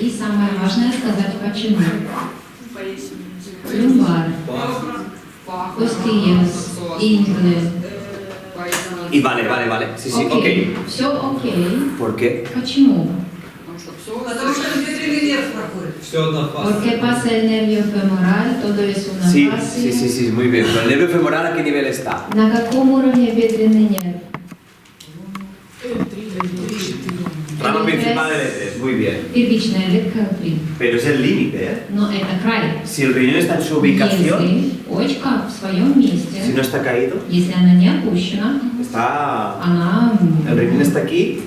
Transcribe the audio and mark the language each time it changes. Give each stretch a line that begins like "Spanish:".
Russian: И самое важное сказать почему. Поясница.
Spanish: Lumbar,
Russian: Пах.
Spanish: costillas, ingle.
Russian: Поясница.
Spanish: Y vale, sí, ok.
Russian: Окей, все окей.
Spanish: ¿Por qué?
Russian: Почему? Потому что псоас. Потому что бедренный нерв проходит. Все одна фаза.
Spanish: Porque pasa el nervio femoral, todo es una Sí, fascia. sí, muy bien. Pero el nervio femoral, ¿a qué nivel está?
Russian: На каком уровне бедренный нерв?
Spanish: Rama principal del E3, muy bien.
Russian: Первичная ветка L3.
Spanish: Pero es el límite, ¿eh?
Russian: Но это край.
Spanish: Si el riñón está en su ubicación,
Russian: Если почка в своем
Spanish: si
Russian: месте,
Spanish: no está caído,
Russian: если она не опущена,
Spanish: está...
Russian: она...
Spanish: El riñón está aquí